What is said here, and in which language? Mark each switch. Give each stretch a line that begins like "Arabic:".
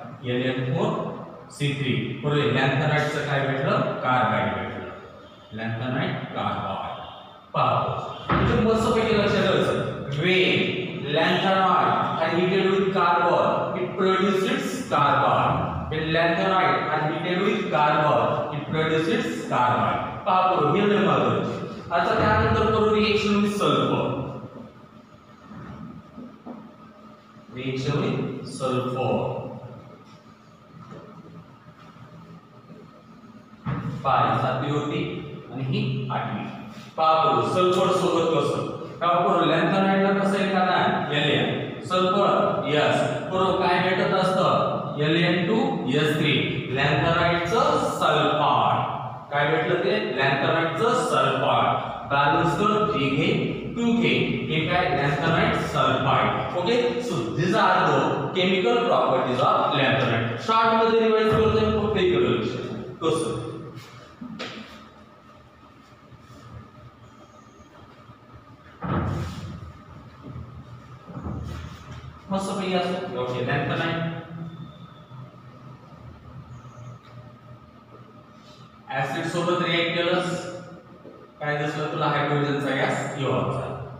Marathi: Ln4C3 पुढे लॅन्थेनाइटचं काय भेटलं कार्बाइड भेटलं लॅन्थेनाइट कार्बाइड पहा म्हणजे मस्त पैकी लक्षात ठेवायचं
English: when lanthanide are heated with carbon it produces carbon when lanthanide are heated with carbon it produces carbide.
Marathi: पहा बरोबर हे लय महत्त्वाचे. आता त्यानंतर करू reaction with sulphur. Reaction with sulphur 5 सातवी होती आणि ही 8वी. पहा बरोबर सल्फर सोबत कसं का बरोबर लॅन्थनाइड ला कसं आहे का Ln सल्फर यस बरोबर काय भेटत असतं Ln2S3 लॅन्थनाइडचं सल्फाट. काय भेटलं ते लॅन्थनाइडचं सल्फाट. बॅलन्स कर 3K 2K हे काय लॅन्थनाइड sulphide.
English: Okay so these are the chemical properties of lanthanide.
Marathi: Short मध्ये रिवाइज करतोय फक्त इकडे लक्ष द्या कसं मस्त पैकी असं. ओके लॅन्थनाइड ऍसिड सोबत रिएक्ट केलंस काय दिसलं तुला हायड्रोजनचा गॅस इव्हॉल्व.